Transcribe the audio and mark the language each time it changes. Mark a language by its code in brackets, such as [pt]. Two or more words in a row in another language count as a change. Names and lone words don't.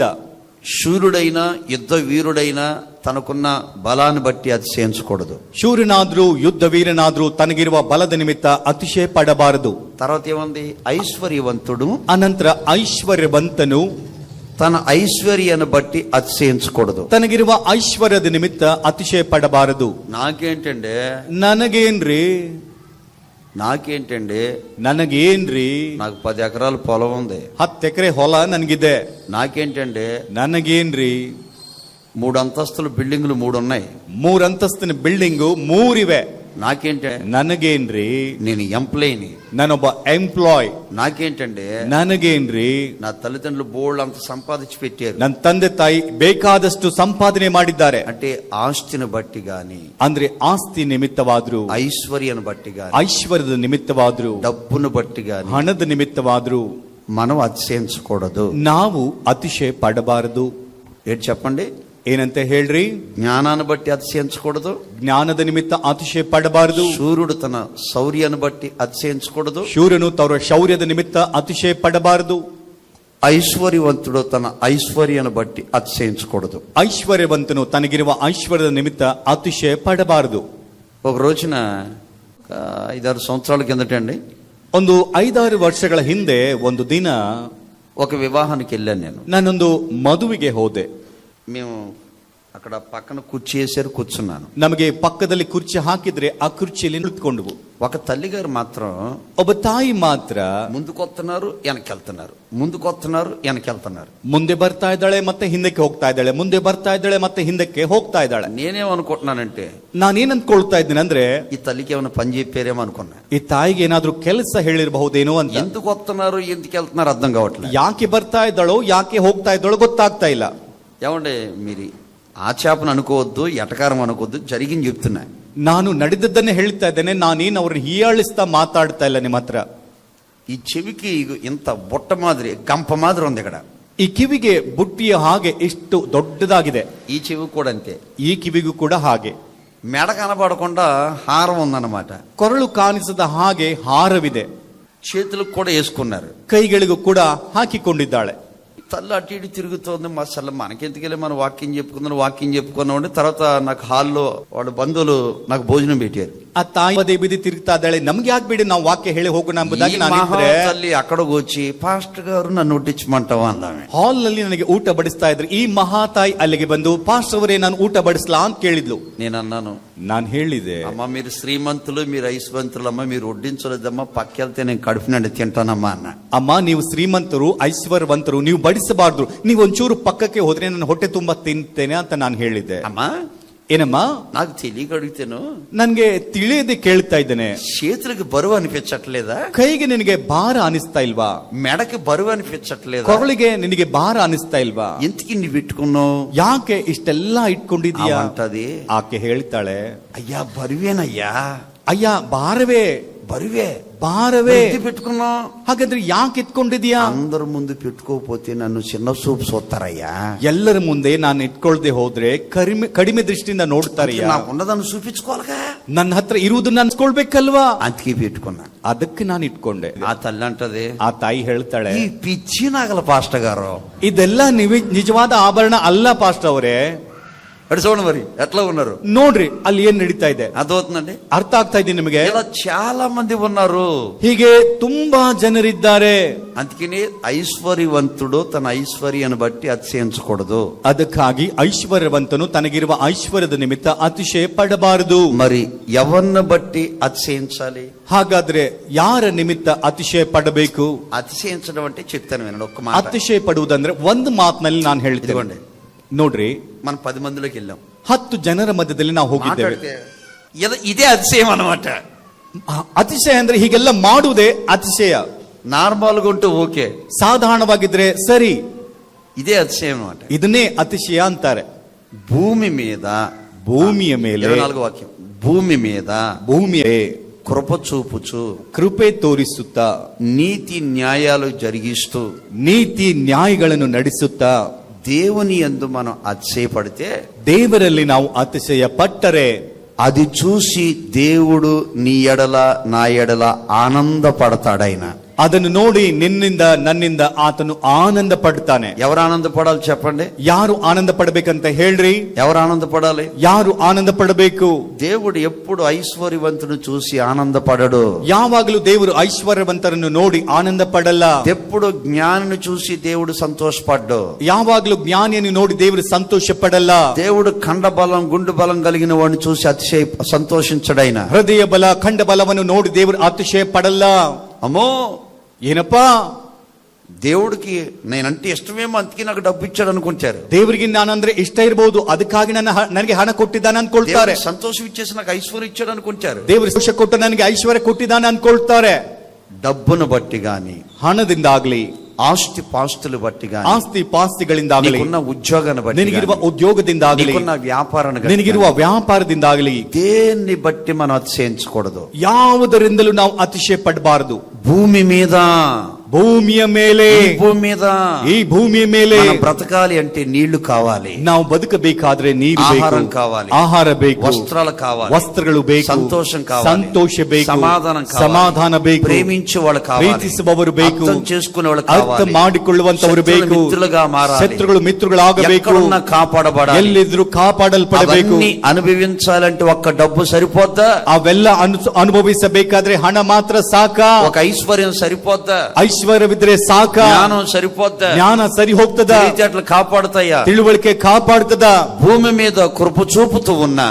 [te] శూరుడైనా యుద్ధ వీరుడైనా తనకున్న బలాన్ని బట్టి అతిశయించకూడదు. [kn] ಶೂರನಾದ್ರೂ ಯುದ್ಧ ವೀರನಾದ್ರೂ ತನಗಿರುವ ಬಲದ ನಿಮಿತ್ತ ಅತಿಶಯ ಪಡಬಾರದು. [te] తర్వాత ఏముంది? ఐశ్వర్యవంతుడు [kn] ಅನಂತರ ಐಶ್ವರ್ಯವಂತನು [te] తన ఐశ్వర్యాన్ని బట్టి అతిశయించకూడదు. [kn] ತನಗಿರುವ ಐಶ್ವರ್ಯದ ನಿಮಿತ್ತ ಅತಿಶಯ ಪಡಬಾರದು. [te] నాకేంటండి, [kn] ನನಗೇನ್ರಿ, [te] నాకు 10 ఎకరాల పొలం ఉంది, [kn] 10 ಎಕರೆ ಹೊಲ ನನಗಿದೆ, [te] నాకేంటండి, [kn] ನನಗೇನ್ರಿ, [te] 3 అంతస్తుల బిల్డింగులు 3 ఉన్నాయి, [kn] 3 ಅಂತಸ್ತಿನ ಬಿಲ್ಡಿಂಗು 3 ಇವೆ, [te] నాకేంటే, [kn] ನನಗೇನ್ರಿ, [te] నేను ఎంప్లాయీని, [kn] ನಾನೊಬ್ಬ ಎಂಪ್ಲಾಯ್, [te] నాకేంటండి, [kn] ನನಗೇನ್ರಿ, [te] నా తల్లిదండ్రులు బోల్డ్ అంత సంపాదించి పెట్టారు, [kn] ನನ್ನ ತಂದೆ ತಾಯಿ ಬೇಕಾದಷ್ಟು ಸಂಪಾದನೆ ಮಾಡಿದ್ದಾರೆ. [te] అంటే ఆస్తిని బట్టి గాని, [kn] ಅಂದ್ರೆ ಆಸ್ತಿ ನಿಮಿತ್ತವಾದ್ರು, [te] ఐశ్వర్యాన్ని బట్టి గాని, [kn] ಐಶ್ವರ್ಯದ ನಿಮಿತ್ತವಾದ್ರು, [te] డబ్బును బట్టి గాని, [kn] ಹಣದ ನಿಮಿತ್ತವಾದ್ರು [te] మనం అతిశయించకూడదు. [kn] ನಾವು ಅತಿಶಯ ಪಡಬಾರದು. [te] ఏంటి చెప్పండి? [kn] ಏನಂತ ಹೇಳ್ರಿ? [te] జ్ఞానాన్ని బట్టి అతిశయించకూడదు, [kn] ಜ್ಞಾನದ ನಿಮಿತ್ತ ಅತಿಶಯ ಪಡಬಾರದು. [te] శూరుడు తన శౌర్యాన్ని బట్టి అతిశయించకూడదు, [kn] ಶೂರನು ತವರ ಶೌರ್ಯದ ನಿಮಿತ್ತ ಅತಿಶಯ ಪಡಬಾರದು. [te] ఐశ్వర్యవంతుడు తన ఐశ్వర్యాన్ని బట్టి అతిశయించకూడదు. [kn] ಐಶ್ವರ್ಯವಂತನು ತನಗಿರುವ ಐಶ್ವರ್ಯದ ನಿಮಿತ್ತ ಅತಿಶಯ ಪಡಬಾರದು. [te] ఒక రోజున 5-6 సంవత్సరాల కిందట అండి, [kn] ಒಂದು 5-6 ವರ್ಷಗಳ ಹಿಂದೆ ಒಂದು ದಿನ [te] ఒక వివాహానికి వెళ్ళాను నేను. [kn] ನಾನೊಂದು ಮದುವೆಗೆ ಹೋದೆ. [te] మేము అక్కడ పక్కన కుర్చీ వేసారు, కూర్చున్నాను. [kn] ನಮಗೆ ಪಕ್ಕದಲ್ಲಿ ಕುರ್ಚಿ ಹಾಕಿದ್ರೆ ಆ ಕುರ್ಚಿಯಲ್ಲಿ ನಿಂತ್ಕೊಂಡ್ವು. [te] ఒక తల్లి గారు మాత్రం [kn] ಒಬ್ಬ ತಾಯಿ ಮಾತ್ರ [te] ముందుకొస్తున్నారు, వెనకెళ్తున్నారు, ముందుకొస్తున్నారు, వెనకెళ్తున్నారు. [kn] ಮುಂದೆ ಬರ್ತಾ ಇದ್ದಾಳೆ ಮತ್ತೆ ಹಿಂದಕ್ಕೆ ಹೋಗ್ತಾ ಇದ್ದಾಳೆ, ಮುಂದೆ ಬರ್ತಾ ಇದ್ದಾಳೆ ಮತ್ತೆ ಹಿಂದಕ್ಕೆ ಹೋಗ್ತಾ ಇದ್ದಾಳೆ. [te] నేనేమనుకుంటున్నానంటే [kn] ನಾನೇನ್ ಅನ್ಕೊಳ್ತಾ ಇದ್ದೀನಿ ಅಂದ್ರೆ [te] ఈ తల్లికి ఏమైనా పని చెప్పారేమో అనుకున్నా. [kn] ಈ ತಾಯಿಗೆ ಏನಾದ್ರೂ ಕೆಲಸ ಹೇಳಿರಬಹುದೇನೋ ಅಂತ. [te] ఎందుకు వస్తున్నారు, ఎందుకు వెళ్తున్నారు అర్థం కావట్లేదు. [kn] ಯಾಕೆ ಬರ್ತಾ ಇದ್ದಾಳೋ ಯಾಕೆ ಹೋಗ್ತಾ ಇದ್ದಾಳೋ ಗೊತ್ತಾಗ್ತಾ ಇಲ್ಲ. [te] ఏమంటే మీరు ఆ చేపను అనుకోవద్దు, ఎటకారం అనుకోవద్దు, జరిగింది చెప్తున్నా. [kn] ನಾನು ನಡೆದದ್ದನ್ನೇ ಹೇಳ್ತಾ ಇದ್ದೇನೆ, ನಾನೇನು ಅವ್ರನ್ನ ಹೀಯಾಳಿಸ್ತಾ ಮಾತಾಡ್ತಾ ಇಲ್ಲ ನಿಮ್ಮ ಹತ್ರ. [te] ఈ చెవికి ఇంత బుట్ట మాదిరి గంప మాదిరి ఉంది ఇక్కడ. [kn] ಈ ಕಿವಿಗೆ ಬುಟ್ಟಿಯ ಹಾಗೆ ಎಷ್ಟು ದೊಡ್ಡದಾಗಿದೆ. [te] ఈ చెవి కూడా అంతే. [kn] ಈ ಕಿವಿಗೂ ಕೂಡ ಹಾಗೆ. [te] మెడ కనబడకుండా హారం ఉందన్నమాట. [kn] ಕೊರಳು ಕಾಣಿಸದ ಹಾಗೆ ಹಾರವಿದೆ. [te] చేతులకు కూడా వేసుకున్నారు, [kn] ಕೈಗಳಿಗೂ ಕೂಡ ಹಾಕಿಕೊಂಡಿದ್ದಾಳೆ. [te] తల్లి అటు ఇటు తిరుగుతోంది. అసలు మనకెందుకెళ్ళి మనం వాక్యం చెప్పుకున్నాం. తర్వాత నాకు హాల్లో వాళ్ళ బంధువులు నాకు భోజనం పెట్టారు. [kn] ಆ ತಾಯಿ ಪದೇ ಬಿದಿ ತಿರುಗ್ತಾ ಇದ್ದಾಳೆ, ನಮ್ಗೆ ಯಾಕೆ ಬಿಡಿ ನಾವು ವಾಕ್ಯ ಹೇಳಿ ಹೋಗೋಣ ಎಂಬುದಾಗಿ [te] ఈ [kn] ನಾನು [te] మహా [kn] ಇದ್ರೆ [te] తల్లి అక్కడికి వచ్చి పాస్టర్ గారు నన్ను వడ్డించమంటావా అందామె. [kn] ಹಾಲ್ ನಲ್ಲಿ ನನಗೆ ಊಟ ಬಡಿಸ್ತಾ ಇದ್ರು. ಈ ಮಹಾತಾಯಿ ಅಲ್ಲಿಗೆ ಬಂದು ಪಾಸ್ಟರ್ ಅವರೇ ನಾನು ಊಟ ಬಡಿಸ್ಲಾ ಅಂತ ಕೇಳಿದ್ಲು. [te] నేను అన్నాను, [kn] ನಾನು ಹೇಳಿದೆ, [te] అమ్మ మీరు శ్రీమంతులు, మీరు ఐశ్వంతులు, అమ్మ మీరు వడ్డించలేదమ్మా, పక్కెళ్తే నేను కడుపు నిండి తింటానమ్మా అన్న. [kn] ಅಮ್ಮ ನೀವು ಶ್ರೀಮಂತರು ಐಶ್ವರ್ಯವಂತರು, ನೀವು ಬಡಿಸಬಾರ್ದು, ನೀವು ಒಂಚೂರು ಪಕ್ಕಕ್ಕೆ ಹೋದ್ರೆ ನನ್ನ ಹೊಟ್ಟೆ ತುಂಬಾ ತಿಂತೇನೆ ಅಂತ ನಾನು ಹೇಳಿದ್ದೆ. [te] అమ్మా [kn] ಏನಮ್ಮ [te] నాకు తెలియక అడుగుతాను, [kn] ನನ್ಗೆ ತಿಳಿಯದೆ ಕೇಳ್ತಾ ಇದ್ದೇನೆ, [te] చేతులకి బరువు అనిపించట్లేదా? [kn] ಕೈಗೆ ನಿನಗೆ ಭಾರ ಅನಿಸ್ತಾ ಇಲ್ವಾ? [te] మెడకి బరువు అనిపించట్లేదా? [kn] ಕೊರಳಿಗೆ ನಿನಗೆ ಭಾರ ಅನಿಸ್ತಾ ಇಲ್ವಾ? [te] ఎందుకు ఇన్ని పెట్టుకున్నావు? [kn] ಯಾಕೆ ಇಷ್ಟೆಲ್ಲ ಇಟ್ಕೊಂಡಿದೀಯಾ [te] అంటది. [kn] ಆಕೆ ಹೇಳ್ತಾಳೆ, [te] అయ్యా బరువేనయ్యా. [kn] ಅಯ್ಯ ಭಾರವೇ [te] బరువే [kn] ಭಾರವೇ [te] ఎందుకు పెట్టుకున్నావు? [kn] ಹಾಗಾದ್ರೆ ಯಾಕೆ ಇಟ್ಕೊಂಡಿದೀಯಾ? [te] అందరు ముందు పెట్టుకోకపోతే నన్ను చిన్న చూపు చూస్తారయ్యా. [kn] ಎಲ್ಲರ ಮುಂದೆ ನಾನು ಇಟ್ಕೊಳ್ದೆ ಹೋದ್ರೆ ಕಡಿಮೆ ದೃಷ್ಟಿಯಿಂದ ನೋಡ್ತಾರಯ್ಯ. [te] నాకు ఉన్నదాన్ని చూపించుకోవాలిగా, [kn] ನನ್ನ ಹತ್ರ ಇರುವುದನ್ನ ಅನ್ಸ್ಕೊಳ್ಬೇಕಲ್ವಾ? [te] అందుకే పెట్టుకున్నా. [kn] ಅದಕ್ಕೆ ನಾನು ಇಟ್ಕೊಂಡೆ. [te] ఆ తల్లి అంటది, [kn] ಆ ತಾಯಿ ಹೇಳ್ತಾಳೆ, [te] ఈ పిచ్చి నాగల పాస్టర్ గారు, [kn] ಇದೆಲ್ಲ ನಿಜವಾದ ಆಭರಣ ಅಲ್ಲ ಪಾಸ್ಟರ್ ಅವರೇ. [te] అటు చూడండి మరి ఎట్లా ఉన్నారు [kn] ನೋಡ್ರಿ ಅಲ್ಲಿ ಏನ್ ನಡೀತಾ ಇದೆ. [te] అర్థమవుతుందండి? [kn] ಅರ್ಥ ಆಗ್ತಾ ಇದೆ ನಿಮಗೆ? [te] ఇలా చాలా మంది ఉన్నారు. [kn] ಹೀಗೆ ತುಂಬಾ ಜನರಿದ್ದಾರೆ. [te] అందుకని ఐశ్వర్యవంతుడు తన ఐశ్వర్యాన్ని బట్టి అతిశయించకూడదు. [kn] ಅದಕ್ಕಾಗಿ ಐಶ್ವರ್ಯವಂತನು ತನಗಿರುವ ಐಶ್ವರ್ಯದ ನಿಮಿತ್ತ ಅತಿಶಯ ಪಡಬಾರದು. [te] మరి ఎవరిని బట్టి అతిశయించాలి? [kn] ಹಾಗಾದ್ರೆ ಯಾರ ನಿಮಿತ್ತ ಅತಿಶಯ ಪಡಬೇಕು? [te] అతిశయించడం అంటే చెప్తాను వినండి ఒక్క మాట. [kn] ಅತಿಶಯ ಪಡುವುದಂದ್ರೆ ಒಂದು ಮಾತಿನಲ್ಲಿ ನಾನು ಹೇಳ್ತೇನೆ. [te] ఇదిగోండి, [kn] ನೋಡ್ರಿ, [te] మనం 10 మందిలోకి వెళ్ళాం, [kn] 10 ಜನರ ಮಧ್ಯದಲ್ಲಿ ನಾವು ಹೋಗಿದ್ದೇವೆ. [te] ఇదే అతిశయం అన్నమాట. [kn] ಅತಿಶಯ ಅಂದ್ರೆ ಹೀಗೆಲ್ಲ ಮಾಡುವುದೇ ಅತಿಶಯ. [te] నార్మల్ గా ఉంటే ఓకే, [kn] ಸಾಧಾರಣವಾಗಿದ್ರೆ ಸರಿ, [te] ఇదే అతిశయం అన్నమాట. [kn] ಇದನ್ನೇ ಅತಿಶಯ ಅಂತಾರೆ. [te] భూమి మీద, [kn] ಭೂಮಿಯ ಮೇಲೆ, [te] 24వ వాక్యం, భూమి మీద [kn] ಭೂಮಿಯ [te] కృప చూపుచు [kn] ಕೃಪೆ ತೋರಿಸುತ್ತಾ [te] నీతి న్యాయాలు జరిగిస్తూ [kn] ನೀತಿ ನ್ಯಾಯಗಳನ್ನು ನಡೆಸುತ್ತಾ [te] దేవుని యందు మనం అతిశయపడితే, [kn] ದೇವರಲ್ಲಿ ನಾವು ಅತಿಶಯ ಪಟ್ಟರೆ [te] అది చూసి దేవుడు నీ ఎడల నా ఎడల ఆనందపడతాడాయన. [kn] ಅದನ್ನು ನೋಡಿ ನಿನ್ನಿಂದ ನನ್ನಿಂದ ಆತನು ಆನಂದ ಪಡ್ತಾನೆ. [te] ఎవరు ఆనందపడాలి చెప్పండి? [kn] ಯಾರು ಆನಂದ ಪಡಬೇಕಂತ ಹೇಳ್ರಿ? [te] ఎవరు ఆనందపడాలి? [kn] ಯಾರು ಆನಂದ ಪಡಬೇಕು? [te] దేవుడు ఎప్పుడు ఐశ్వర్యవంతుని చూసి ఆనందపడడు. [kn] ಯಾವಾಗಲೂ ದೇವರು ಐಶ್ವರ್ಯವಂತರನ್ನು ನೋಡಿ ಆನಂದ ಪಡಲ್ಲ. [te] ఎప్పుడు జ్ఞానిని చూసి దేవుడు సంతోషపడ్డు. [kn] ಯಾವಾಗಲೂ ಜ್ಞಾನಿಯನ್ನು ನೋಡಿ ದೇವರು ಸಂತೋಷ ಪಡಲ್ಲ. [te] దేవుడు ఖండ బలం గుండు బలం కలిగిన వాడిని చూసి సంతోషించడైన. [kn] ಹೃದಯ ಬಲ ಖಂಡ ಬಲವನ್ನು ನೋಡಿ ದೇವರು ಅತಿಶಯ ಪಡಲ್ಲ. [te] అమ్మో [kn] ಏನಪ್ಪಾ, [te] దేవుడికి నేనంటే ఇష్టమేమో అందుకే నాకు డబ్బు ఇచ్చాడు అనుకుంటారు. [kn] ದೇವರಿಗೆ ನಾನಂದ್ರೆ ಇಷ್ಟ ಇರಬಹುದು, ಅದಕ್ಕಾಗಿ ನನಗೆ ಹಣ ಕೊಟ್ಟಿದ್ದಾನೆ ಅನ್ಕೊಳ್ತಾರೆ. [te] సంతోషం ఇచ్చేసి నాకు ఐశ్వర్యం ఇచ్చాడు అనుకుంటారు. [kn] ದೇವರು ಸಂತೋಷ ಕೊಟ್ಟು ನನಗೆ ಐಶ್ವರ್ಯ ಕೊಟ್ಟಿದ್ದಾನೆ ಅನ್ಕೊಳ್ತಾರೆ. [te] డబ్బును బట్టి గాని, [kn] ಹಣದಿಂದಾಗ್ಲಿ, [te] ఆస్తి పాస్తులు బట్టి గాని, [kn] ಆಸ್ತಿ ಪಾಸ್ತಿಗಳಿಂದಾಗಲಿ, [te] నీకున్న ఉద్యోగాన్ని బట్టి, [kn] ನಿನಗಿರುವ ಉದ್ಯೋಗದಿಂದಾಗಲಿ, [te] నీకున్న వ్యాపారాన్ని, [kn] ನಿನಗಿರುವ ವ್ಯಾಪಾರದಿಂದಾಗಲಿ, [te] దేన్ని బట్టి మనం అతిశయించకూడదు. [kn] ಯಾವುದರಿಂದಲೂ ನಾವು ಅತಿಶಯ ಪಡಬಾರದು. [te] భూమి మీద, [kn] ಭೂಮಿಯ ಮೇಲೆ, [te] భూమి మీద, [kn] ಈ ಭೂಮಿಯ ಮೇಲೆ [te] మనం బ్రతకాలి అంటే నీళ్లు కావాలి, [kn] ನಾವು ಬದುಕಬೇಕಾದ್ರೆ ನೀರು [te] ఆహారం [kn] ಬೇಕು, [te] కావాలి, [kn] ಆಹಾರ ಬೇಕು, [te] వస్త్రాలు కావాలి, [kn] ವಸ್ತ್ರಗಳು ಬೇಕು, [te] సంతోషం కావాలి, [kn] ಸಂತೋಷ ಬೇಕು, [te] సమాధానం కావాలి, [kn] ಸಮಾಧಾನ ಬೇಕು, [te] ప్రేమించే వాళ్ళు కావాలి, [kn] ಪ್ರೀತಿಸುವವರು ಬೇಕು, [te] అర్థం చేసుకునే వాళ్ళు [kn] ಅರ್ಥ [te] కావాలి, [kn] ಮಾಡಿಕೊಳ್ಳುವಂತವರು ಬೇಕು, [te] మిత్రులుగా మారాలి, [kn] ಶತ್ರುಗಳು ಮಿತ್ರಗಳಾಗಬೇಕು, [te] ఎక్కడున్నా కాపాడబడాలి, [kn] ಎಲ್ಲಿದ್ರು ಕಾಪಾಡಲ್ಪಡಬೇಕು. [te] అవన్నీ అనుభవించాలంటే ఒక్క డబ్బు సరిపోద్దా? [kn] ಅವೆಲ್ಲ ಅನುಭವಿಸಬೇಕಾದ್ರೆ ಹಣ ಮಾತ್ರ ಸಾಕ? [te] ఒక ఐశ్వర్యం సరిపోద్దా? [kn] ಐಶ್ವರ್ಯವಿದ್ರೆ ಸಾಕ? [te] జ్ఞానం సరిపోద్దా? [kn] ಜ್ಞಾನ ಸರಿ ಹೋಗ್ತದ? [te] తెలివితేటలు కాపాడుతాయా? [kn] ತಿಳುವಳಿಕೆ ಕಾಪಾಡ್ತದ? [te] భూమి మీద కృప చూపుతూ ఉన్నా